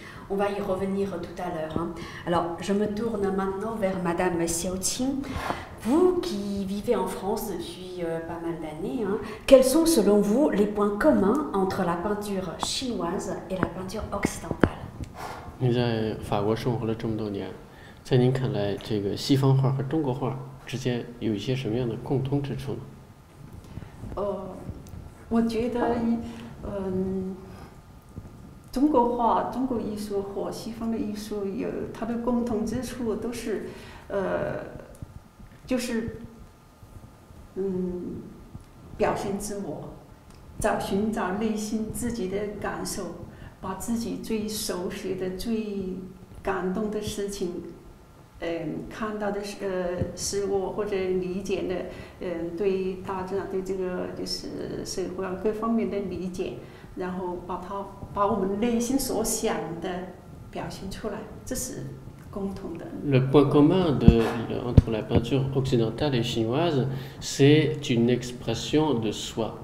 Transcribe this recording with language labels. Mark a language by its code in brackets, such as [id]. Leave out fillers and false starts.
[fr] On va y revenir tout à l'heure. Hein. Alors, je me tourne maintenant vers Madame Xiaoqing. Vous qui vivez en France depuis pas mal d'années, hein, quels sont selon vous les points communs entre la peinture chinoise et la peinture occidentale? [zh] 你在法国生活了这么多年，在您看来，这个西方画和中国画之间有一些什么样的共通之处呢？我觉得，中国画、中国艺术和西方的艺术有它的共同之处，都是就是表现自我，寻找内心自己的感受，把自己最熟悉的、最感动的事情，看到的事物或者理解的，对大自然、对这个就是社会各方面的理解，然后把我们内心所想的表现出来，这是共同的。 [fr] Le point commun entre la peinture occidentale et chinoise, c'est une expression de soi.